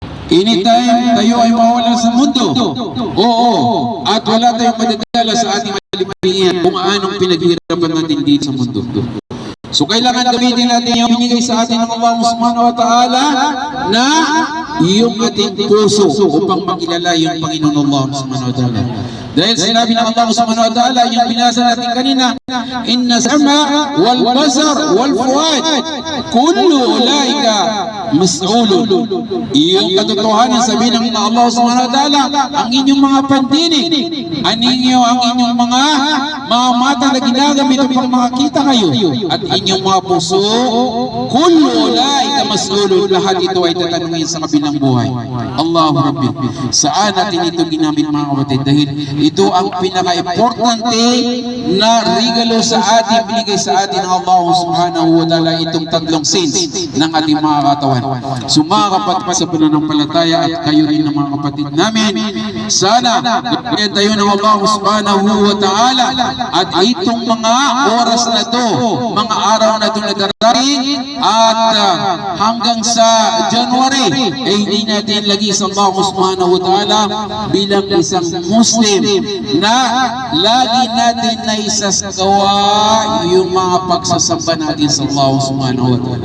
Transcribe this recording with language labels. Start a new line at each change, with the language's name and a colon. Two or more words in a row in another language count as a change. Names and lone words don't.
Filipino: Anytime tayo ay mawala sa mundo, oo, at wala tayong madadala sa ating malimalingan kung anong pinaghihirapan natin dito sa mundo. So kailangan gamitin natin yung binigay sa atin ng Allah
Arabic: سبحانه وتعالى
Filipino: na yung ating puso upang makilala yung Panginoon Allah
Arabic: سبحانه وتعالى.
Filipino: Dahil sinabi ng Allah
Arabic: سبحانه وتعالى
Filipino: yung binasa natin kanina,
Arabic: إن السمع والبصر والفؤاد كل أولئك مسؤولون.
Filipino: Yung katotohanan sabihin ng Allah
Arabic: سبحانه وتعالى,
Filipino: ang inyong mga pandinig, ang inyong mga mata na ginagamit upang makakita kayo, at inyong mga puso,
Arabic: كل أولئك مسؤولون,
Filipino: lahat ito ay tatanungin sa kabilang buhay.
Arabic: الله ربي,
Filipino: saan natin ito ginamit mga kapatid? Dahil ito ang pinaka-importante na regalo sa atin, binigay sa atin ng Allah
Arabic: سبحانه وتعالى,
Filipino: itong tatlong sins ng ating mga katawan. So mga kapatid sa pananampalataya at kayo rin ng mga kapatid namin, sana gagawin tayo ng Allah
Arabic: سبحانه وتعالى
Filipino: at itong mga oras na to, mga araw na to na darating at hanggang sa January ay hindi natin lagi sa Allah
Arabic: سبحانه وتعالى
Filipino: bilang isang Muslim na lagi natin na isasagawa yung mga pagsasamba natin sa Allah
Arabic: سبحانه وتعالى.